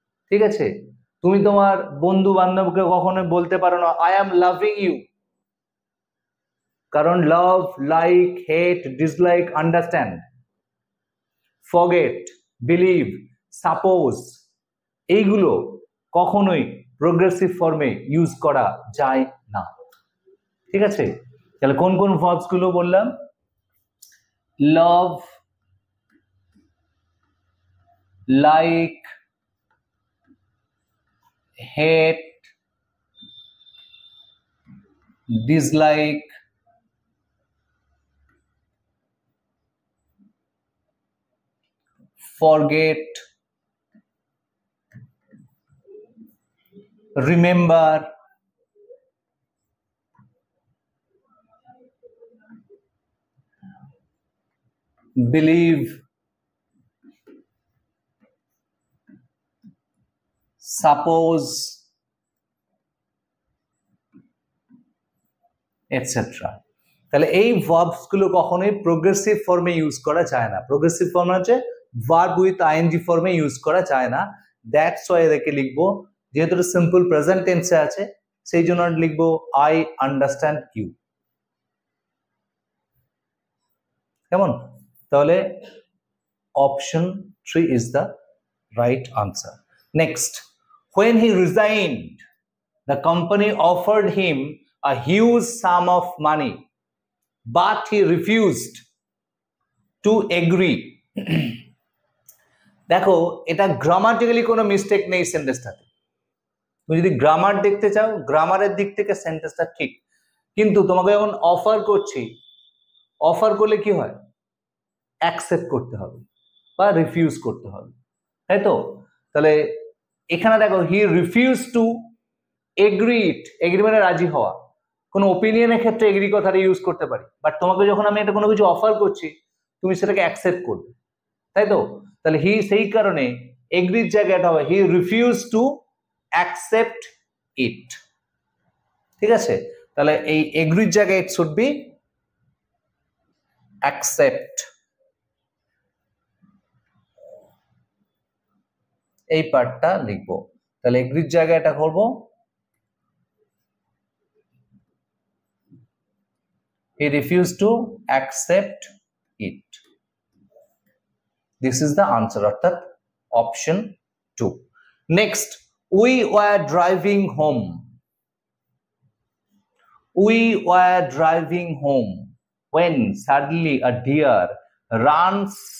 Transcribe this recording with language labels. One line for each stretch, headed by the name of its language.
Bangla: ঠিক আছে, তুমি তোমার বন্ধু বান্ধবকে কখনো বলতে পারো না
English: I am loving you,
Bangla: কারণ লাভ, লাইক, হেট, dislike, understand, forget, believe, suppose, এইগুলো কখনোই প্রোগ্রেসিভ ফর্মে ইউজ করা যায় না। ঠিক আছে, তাহলে কোন কোন ভার্বস গুলো বললাম?
English: Love, like, hate, dislike, forget, remember, believe, suppose, etcetera.
Bangla: তাহলে এই ভার্বস গুলো কখনোই প্রোগ্রেসিভ ফর্মে ইউজ করা যায় না। প্রোগ্রেসিভ ফর্ম হচ্ছে ভার্ব উইথ আইএনজি ফর্মে ইউজ করা যায় না। দ্যাটস ওয়াই এদেরকে লিখবো, যেহেতু সিম্পল প্রেজেন্ট টেন্সে আছে সেই জন্য লিখবো
English: I understand you.
Bangla: কেমন? তাহলে
English: Option 3 is the right answer. Next, when he resigned, the company offered him a huge sum of money, but he refused to agree.
Bangla: দেখো, এটা গ্রামাটিক্যালি কোনো মিস্টেক নেই সেন্টেন্সটাতে। তুমি যদি গ্রামার দেখতে চাও, গ্রামারের দিক থেকে সেন্টেন্সটা ঠিক, কিন্তু তোমাকে যখন অফার করছি, অফার করলে কি হয়? অ্যাকসেপ্ট করতে হবে বা রিফিউজ করতে হবে, তাই তো? তাহলে এখানে দেখো,
English: he refuse to agree,
Bangla: এগ্রি মানে রাজি হওয়া। কোনো ওপিনিয়নের ক্ষেত্রে এগ্রি কথাটা ইউজ করতে পারি, বাট তোমাকে যখন আমি এটা কোনো কিছু অফার করছি, তুমি সেটাকে অ্যাকসেপ্ট করবে, তাই তো? তাহলে হি সেই কারণে এগ্রির জায়গাটা হবে
English: He refuse to accept it.
Bangla: ঠিক আছে, তাহলে এই এগ্রির জায়গায়
English: It should be accept.
Bangla: এই পার্টটা লিখবো। তাহলে এগ্রির জায়গায় এটা করবো
English: he refused to accept it. This is the answer of that option 2. Next, we were driving home. We were driving home when suddenly a deer runs.